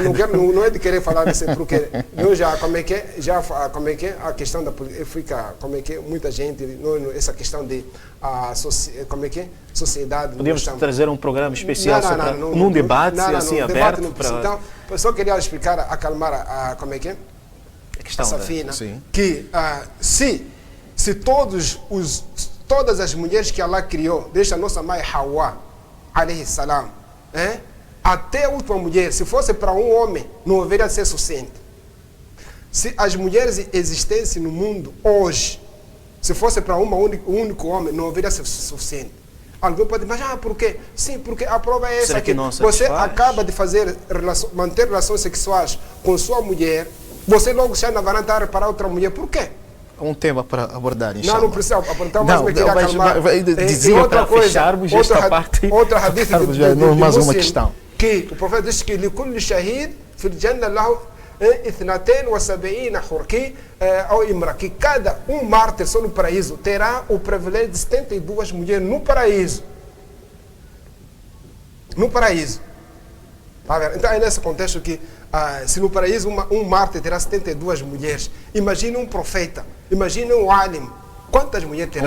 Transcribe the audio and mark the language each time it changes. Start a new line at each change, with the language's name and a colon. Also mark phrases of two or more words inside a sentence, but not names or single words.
Portuguese: Não é de querer falar disso, porque eu já, a questão da fica, muita gente, essa questão de sociedade. Podemos trazer um programa especial num debate assim aberto. Então, eu só queria explicar, acalmar a Safina, que se todas as mulheres que Allah criou, desde a nossa mãe Hawa,
Arabic: عليه السلام,
Portuguese: até a última mulher, se fosse para um homem, não haveria ser suficiente. Se as mulheres existissem no mundo hoje, se fosse para um único homem, não haveria ser suficiente. Alguém pode dizer, mas por quê? Sim, porque a prova é essa, que você acaba de manter relações sexuais com sua mulher, você logo sai na varanda a reparar outra mulher. Por quê? Um tema para abordar, não precisa apontar, mas me queria acalmar. Dizia outra para coisa, fecharmos esta parte. Outra hadith mais uma questão. Que o profeta diz que
Arabic: لكل شهيد في الجنة له 72 حور,
Portuguese: que cada mártir só no paraíso terá o privilégio de 72 mulheres no paraíso. No paraíso. Então é nesse contexto que se no paraíso um mártir terá 72 mulheres, imagine um profeta, imagine um alim, quantas mulheres terá